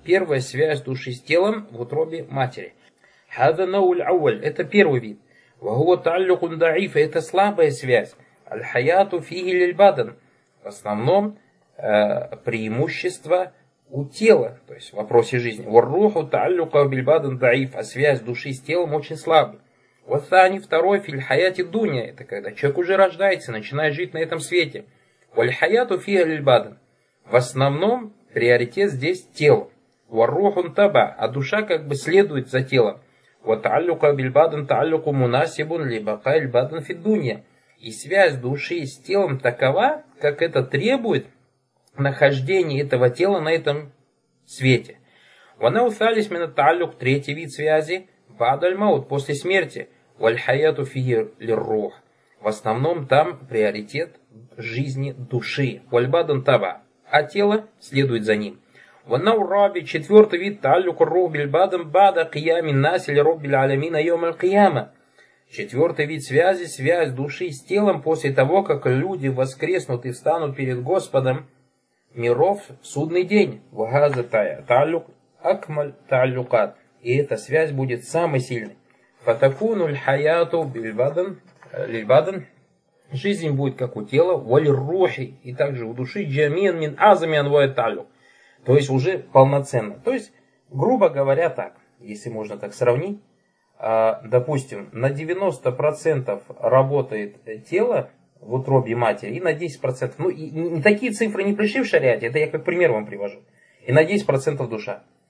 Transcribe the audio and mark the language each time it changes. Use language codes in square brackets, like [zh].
[ru] Первая связь души с телом в утробе матери. [ar] هذا نوع الأول. [ru] Это первый вид. [ar] وهو تعلق ضعيف. [ru] Это слабая связь. [ar] الحياة فيه للبدن. [ru] В основном преимущество у тела, то есть в вопросе жизни. [ar] والروح تعلق بالبدن ضعيف. [ru] А связь души с телом очень слабая. [ar] والثاني второй في الحياة الدنيا. [ru] Это когда человек уже рождается, начинает жить на этом свете. [ar] والحياة فيه للبدن. [ru] В основном приоритет здесь тело. [ar] والروح تبع. [ru] А душа как бы следует за телом. [ar] وتعلق بالبدن تعلق مناسب لبقاء البدن في الدنيا. [ru] И связь души с телом такова, как это требует нахождение этого тела на этом свете. [ar] وانا وثالث من التعلق, [ru] третий вид связи, [ar] بعد الموت, [ru] после смерти. [ar] والحياة فيه للروح. [ru] В основном там приоритет жизни души. [ar] والبدن تبع. [ru] А тело следует за ним. [ar] وانا الرابع, [ru] четвертый вид, [ar] تعلق الروح بالبدن بعد قيام الناس لرب العالمين يوم القيامة. [ru] Четвертый вид связи, связь души с телом после того, как люди воскреснут и встанут перед Господом миров в судный день. [ar] وهذا تعلق أكمل تعلقات. [ru] И эта связь будет самой сильной. [ar] فتكون الحياة بالبدن للبدن. [ru] Жизнь будет как у тела, والروح, и также у души, [ar] جميعا من أعظم أنواع التعلق. [ru] То есть уже полноценно. То есть, грубо говоря, так, если можно так сравнить, допустим, на 90% работает тело в утробе матери, и на 10%, ну, и такие цифры не пришли в шариате, это я как пример вам привожу, и на 10% душа.